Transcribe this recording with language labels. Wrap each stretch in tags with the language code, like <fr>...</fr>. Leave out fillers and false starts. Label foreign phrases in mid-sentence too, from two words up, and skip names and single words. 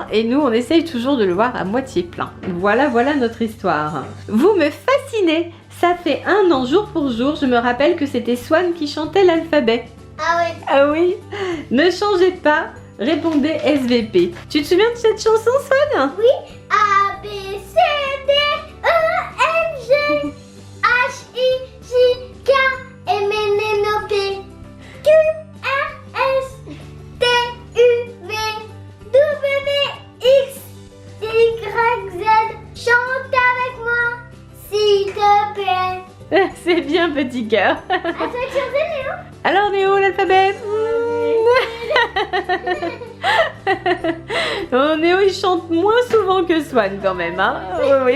<fr>Et nous, on essaye toujours de le voir à moitié plein. Voilà notre histoire. Vous me fascinez. Ça fait 1 an jour pour jour. Je me rappelle que c'était Swan qui chantait l'alphabet. Ah oui. Ah oui. Ne changez pas. Répondez SVP. Tu te souviens de cette chanson, Swan? Oui. A, B, C, D, E, F, G, H, I, J, K, M, N, N, O, P, Q, R, S, T, U, V, W, X, Y, Z. Chante avec moi, s'il te plaît. C'est bien, petit cœur. À toi de chanter, Léo. Alors, Néo, l'alphabet. Oh, Néo, il chante moins souvent que Swan quand même.</fr>